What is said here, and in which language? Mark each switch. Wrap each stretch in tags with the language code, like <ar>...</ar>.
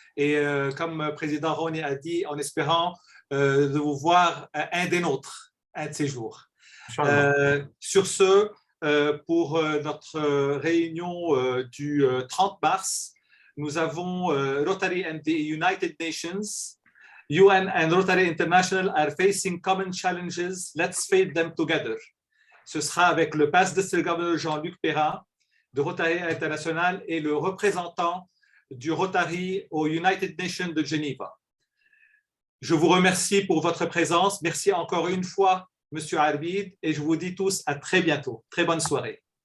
<fr>Et comme Président Ronnie a dit, en espérant de vous voir un des nôtres, un de ces jours. Sur ce, pour notre réunion du 30 mars, nous avons Rotary and the United Nations.</fr> <en>UN and Rotary International are facing common challenges. Let's face them together.</en> <fr>Ce sera avec le Past District Governor Jean-Luc Perrin de Rotary International et le représentant du Rotary au United Nations de Geneva. Je vous remercie pour votre présence. Merci encore une fois, Monsieur Arbid, et je vous dis tous à très bientôt. Très bonne soirée.</fr>